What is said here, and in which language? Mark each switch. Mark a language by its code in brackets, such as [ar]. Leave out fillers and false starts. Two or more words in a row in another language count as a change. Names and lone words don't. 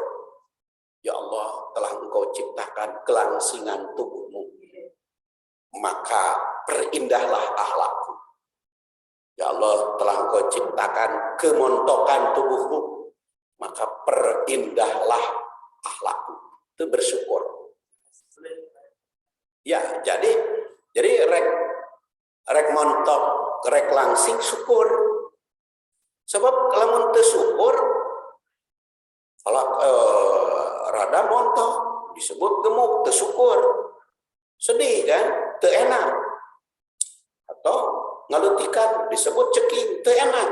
[id] Ya Allah, telah engkau ciptakan kelangsingan tubuhmu, maka perindahlah akhlakku. Ya Allah, telah engkau ciptakan kemontokan tubuhmu, maka perindahlah akhlakku. Itu bersyukur. Ya, jadi [su] rek montok, rek langsing [id] syukur. Sebab kalau teu syukur, kalau rada montok disebut gemuk, tersyukur. Sedih kan, [su] teu enak. [id] Atau ngalutikan disebut ceking, [su] teu enak.